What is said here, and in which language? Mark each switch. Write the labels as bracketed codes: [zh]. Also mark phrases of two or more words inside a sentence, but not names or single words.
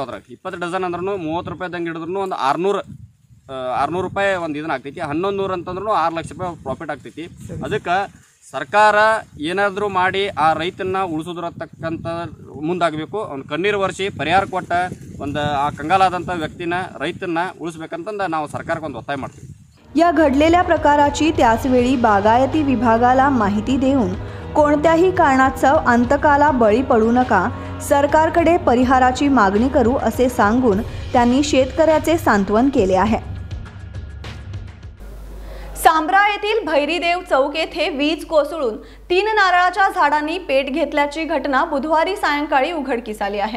[kn] ಅದ್ರಾಗ 20 ಡಜನ್ ಅಂದ್ರೂ 30 ರೂಪಾಯಿದಂಗೆ ಹಿಡಿದ್ರೂ ಒಂದು 600 ರೂಪಾಯಿ ಒಂದು ಇದನ್ನ ಆಗ್ತೈತಿ। 1100 ಅಂತಂದ್ರೂ 6 ಲಕ್ಷ ರೂಪಾಯಿ ಪ್ರಾಫಿಟ್ ಆಗ್ತೈತಿ। ಅದಕ್ಕೆ ಸರ್ಕಾರ ಏನಾದರೂ ಮಾಡಿ ಆ ರೈತನ ಉಳಿಸೋದ್ರತಕ್ಕಂಥ ಮುಂದಾಗಬೇಕು। ಅವ್ನು ಕಣ್ಣೀರು ವರ್ಷಿ ಪರಿಹಾರ ಕೊಟ್ಟ ಒಂದು ಆ ಕಂಗಾಲಾದಂಥ ವ್ಯಕ್ತಿನ ರೈತನ ಉಳಿಸ್ಬೇಕಂತಂದು ನಾವು ಸರ್ಕಾರಕ್ಕೆ ಒಂದು ಒತ್ತಾಯ ಮಾಡ್ತೀವಿ। [mr] या घडलेल्या प्रकाराची त्याचवेळी बागायती विभागाला माहिती देऊन कोणत्याही कारणास्तव अंतकाला बळी पडू नका, सरकारकडे परिहाराची मागणी करू असे सांगून त्यांनी शेतकऱ्याचे सांत्वन केले आहे. सांब्रा येथील भैरीदेव चौक येथे वीज कोसळून 3 नारळाच्या झाडांनी पेट घेतल्याची घटना बुधवारी सायंकाळी उघडकीस आली आहे.